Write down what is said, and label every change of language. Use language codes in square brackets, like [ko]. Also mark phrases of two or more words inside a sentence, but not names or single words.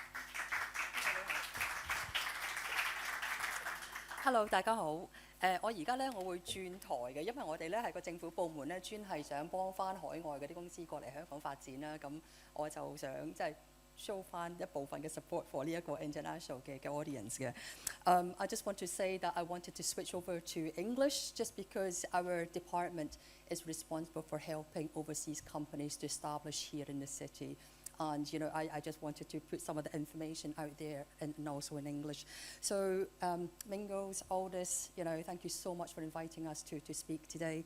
[yue] Hello， 大家好。我而家咧，我會轉台嘅，因為我哋咧係個政府部門咧，專係想幫翻海外嗰啲公司過嚟香港發展啦。咁我就想即係 show 翻一部分嘅 support for 呢一個 international 嘅 audience 嘅。 [en] I just want to say that I wanted to switch over to English just because our department is responsible for helping overseas companies to establish here in the city. And I just wanted to put some of the information out there and also in English. So Mingos, Aldous, thank you so much for inviting us to speak today.